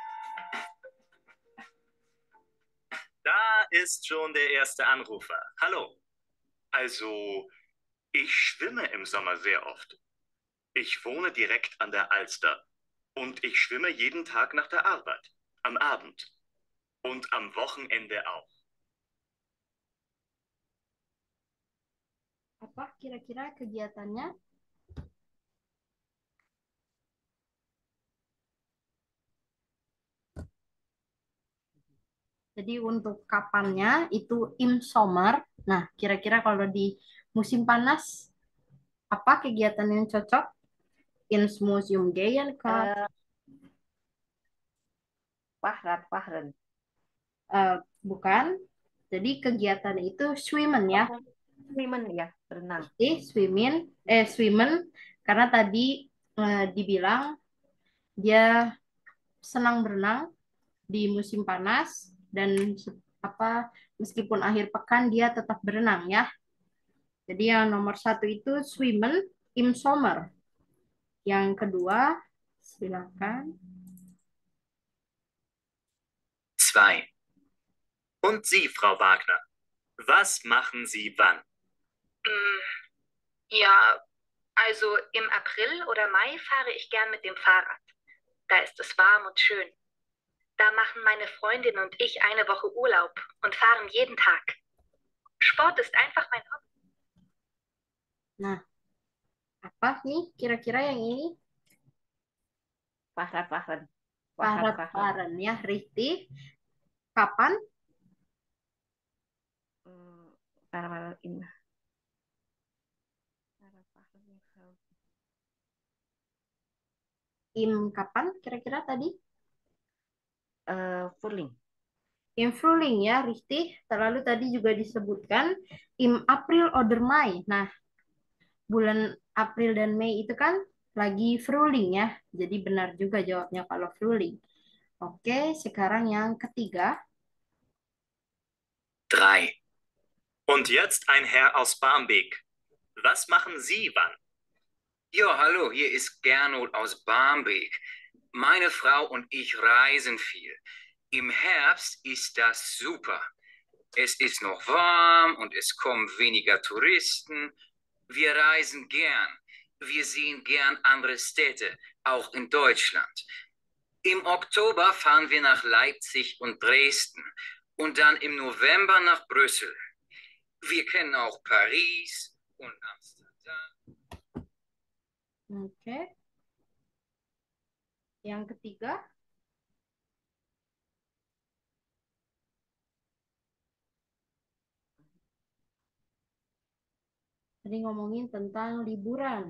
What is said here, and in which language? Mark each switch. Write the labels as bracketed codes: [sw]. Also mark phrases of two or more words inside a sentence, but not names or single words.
[de] Da ist schon der erste Anrufer. Hallo. Also, ich schwimme im Sommer sehr oft. Ich wohne direkt an der Alster und ich schwimme jeden Tag nach der Arbeit, am Abend und am Wochenende auch. [id] Apa kira-kira kegiatannya? Jadi untuk kapannya itu [de] im summer. [id] Nah, kira-kira kalau di musim panas, apa kegiatan yang cocok? [de] Ins museum gehen [id] kah? Pahren. Bukan. Jadi kegiatan itu swimmen ya. Swimmen ya, berenang. Swimmen. Karena tadi dibilang dia senang berenang di musim panas dan apa meskipun akhir pekan dia tetap berenang ya. Jadi yang nomor satu itu [de] swimmen im Sommer. [id] Yang kedua, silakan. 2. [de] Und Sie, Frau Wagner, was machen Sie wann? Ja, also im April oder Mai fahre ich gern mit dem Fahrrad. Da ist es warm und schön. Da machen meine Freundin und ich eine Woche Urlaub und fahren jeden Tag. Sport ist einfach mein Hobby. [id] Nah, apa nih kira-kira yang ini? [de] Fahran, Fahran. Fahrat Faren [id] ya, Riti. Kapan? Fahran ini. [de] Im kapan [id] kira-kira tadi? [de] Furling. Im Frühling [id] ya, Riti. Terlalu tadi juga disebutkan [de] im April oder Mai. [id] Nah, bulan April dan Mei itu kan lagi Frühling ya. Jadi benar juga jawabnya kalau Frühling. Oke, sekarang yang ketiga. 3. [de] Und jetzt ein Herr aus Barmbek. Was machen Sie wann? Ja, hallo, hier ist Gernot aus Barmbek. Meine Frau und ich reisen viel. Im Herbst ist das super. Es ist noch warm und es kommen weniger Touristen. Wir reisen gern. Wir sehen gern andere Städte, auch in Deutschland. Im Oktober fahren wir nach Leipzig und Dresden und dann im November nach Brüssel. Wir kennen auch Paris und Amsterdam. [id] Oke. Yang ketiga. Tadi ngomongin tentang liburan.